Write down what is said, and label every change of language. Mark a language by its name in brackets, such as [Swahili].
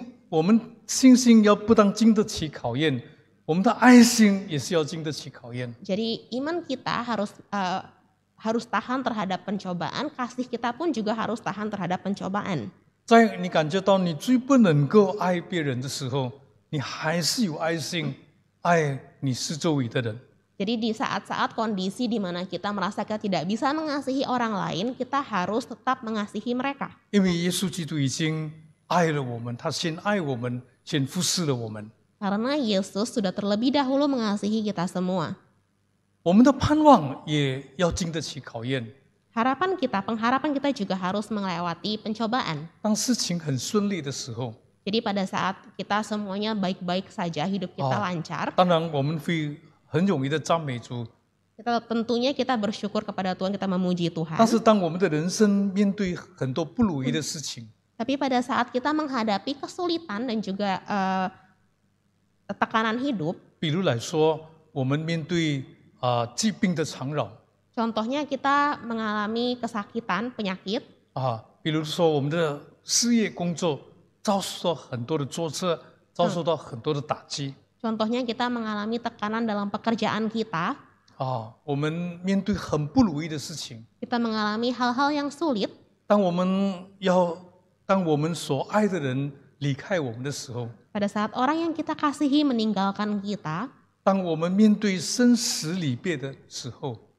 [Chinese] 我们信心要不但经得起考验，我们的爱心也是要经得起考验。 [Indonesian] Jadi iman kita harus tahan terhadap pencobaan, kasih kita pun juga harus tahan terhadap pencobaan. [Chinese] 在你感觉到你最不能够爱别人的时候，你还是有爱心爱你四周围的人。 [Indonesian] Jadi di saat-saat kondisi di mana kita merasa kita tidak bisa mengasihi orang lain, kita harus tetap mengasihi mereka. [Chinese] 因为耶稣基督已经爱了我们，他先爱我们，先服侍了我们。 [Indonesian] Karena Yesus sudah terlebih dahulu mengasihi kita semua. [Chinese] 我们的盼望也要经得起考验。 [Indonesian] Pengharapan kita juga harus melewati pencobaan. [Chinese] 当事情很顺利的时候， [Indonesian] Jadi pada saat kita semuanya baik-baik saja, hidup kita lancar, [Chinese] 当然我们会很容易的赞美主。 [Indonesian] tentunya kita bersyukur kepada Tuhan, kita memuji Tuhan. [Chinese] 但是当我们的人生面对很多不如意的事情， [Indonesian] Tapi pada saat kita menghadapi kesulitan dan juga tekanan hidup, [Chinese] 比如来说，我们面对疾病的缠绕 [Indonesian] contohnya kita mengalami kesakitan, penyakit, [Chinese] 比如说我们的事业工作遭受到很多的挫折，遭受到很多的打击。 [Indonesian] contohnya kita mengalami tekanan dalam pekerjaan kita, [Chinese] 我们面对很不如意的事情， [Indonesian] kita mengalami hal-hal yang sulit, [Chinese] 当我们所爱的人离开我们的时候， [Indonesian] pada saat orang yang kita kasihi meninggalkan kita, [Chinese] 当我们面对生死离别的时候，